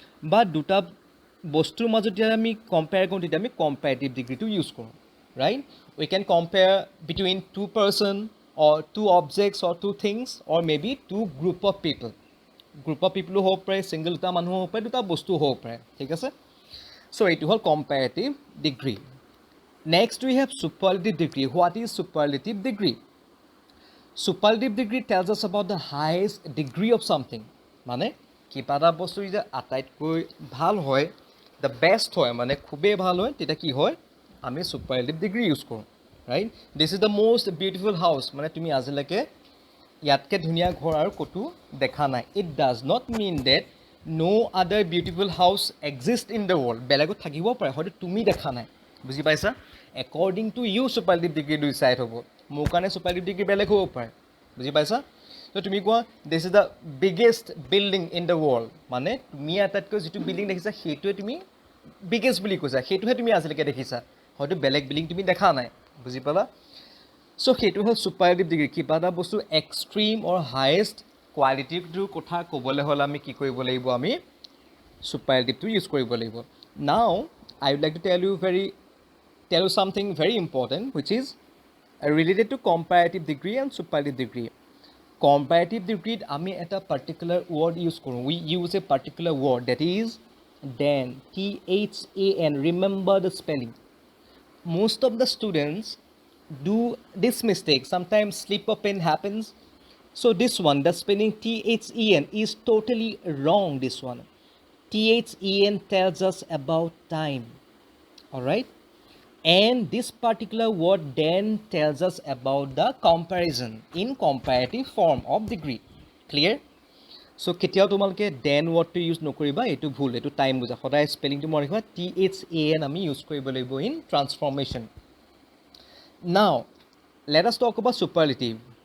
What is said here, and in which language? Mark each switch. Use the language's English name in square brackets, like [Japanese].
[Assamese] বা দুটা বস্তুৰ মাজত যেতিয়া আমি কম্পেয়াৰ কৰোঁ, তেতিয়া আমি কম্পাৰেটিভ ডিগ্ৰীটো ইউজ কৰোঁ, right? [English] We can compare between 2 person or 2 objects or 2 things or maybe 2 group of people. [Assamese] Group of পিপলো হ'ব পাৰে, ছিংগল দুটা মানুহ হ'ব পাৰে, দুটা বস্তু হ'ব পাৰে, ঠিক আছে? চ' এইটো হ'ল comparative degree. [English] Next we have superlative degree. What is superlative degree? Superlative degree tells us about the highest degree of something. [Assamese] মানে কিবা এটা বস্তু যেতিয়া আটাইতকৈ ভাল হয়, দ্য বেষ্ট হয়, মানে খুবেই ভাল হয়, তেতিয়া কি হয়? আমি চুপাৰলেটিভ ডিগ্ৰী ইউজ কৰোঁ, right? [English] This is the most beautiful house. [Assamese] মানে তুমি আজিলৈকে ইয়াতকৈ ধুনীয়া ঘৰ আৰু ক'তো দেখা নাই। [English] It does not mean that no' other beautiful house exist in the world. [Assamese] বেলেগত থাকিব পাৰে, হয়তো তুমি দেখা নাই। বুজি পাইছা? [English] according to you [Assamese] superlative degree 2 side হ'ব। মোৰ কাৰণে চুপাৰলেটিভ ডিগ্ৰী বেলেগ হ'ব পাৰে। বুজি পাইছা? ত' তুমি কোৱা [English] This is the biggest building in the world. [Assamese] মানে তুমি আটাইতকৈ যিটো বিল্ডিং দেখিছা সেইটোৱে তুমি বিগেষ্ট বুলি কৈছা, সেইটোহে তুমি আজিলৈকে দেখিছা, হয়তো বেলেগ বিল্ডিং তুমি দেখা নাই। বুজি পালা? চ' সেইটো হ'ল চুপাৰলেটিভ ডিগ্ৰী। কিবা এটা বস্তু এক্সট্ৰিম অৰ হায়েষ্ট কোৱালিটিটোৰ কথা ক'বলৈ হ'লে আমি কি কৰিব লাগিব? আমি চুপাৰলেটিভটো ইউজ কৰিব লাগিব। [English] Now I would like to tell you something very important which is related to comparative degree and superlative degree. [Assamese] comparative degree আমি এটা particular word use কৰোঁ. [English] We use a particular word that is than. THAN. Remember the spelling. Most of the students do this mistake. Sometimes slip of pen happens. So this one, the spelling THEN is totally wrong. This one, THEN tells us about time. All right. And this particular word then tells us about the comparison in comparative form of degree. Clear? [Assamese] So কেতিয়াও তোমালোকে then word to use নকৰিবা, এইটো ভুল, এইটো time বুজা, সদায় স্পেলিংটো মনত ৰাখিবা, THAN আমি ইউজ কৰিব লাগিব [English] in transformation. Now let us talk about superlative.